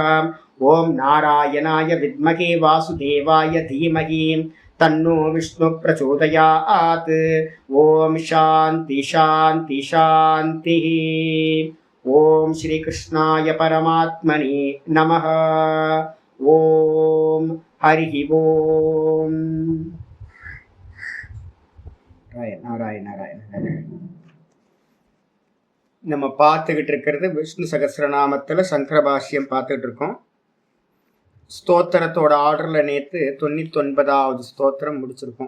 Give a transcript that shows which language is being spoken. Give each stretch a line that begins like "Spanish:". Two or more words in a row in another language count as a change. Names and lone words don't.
Sanskrit: ॐ नारायणाय विद्महे वासुदेवाय धीमहि तन्नो विष्णु प्रचोदयात्. ॐ शान्ति शान्ति शान्तिः. ॐ श्री कृष्णाय परमात्मने नमः. ॐ हरि ॐ. நாராயண நாராயண.
Tamil: நம்ம பார்த்துக்கிட்டு இருக்கிறது விஷ்ணு சகஸ்ரநாமத்தில் சங்கர பாஷ்யம் பார்த்துக்கிட்டு இருக்கோம். ஸ்தோத்திரத்தோட ஆர்டரில் நேற்று 99வது ஸ்தோத்திரம் முடிச்சிருக்கோம்.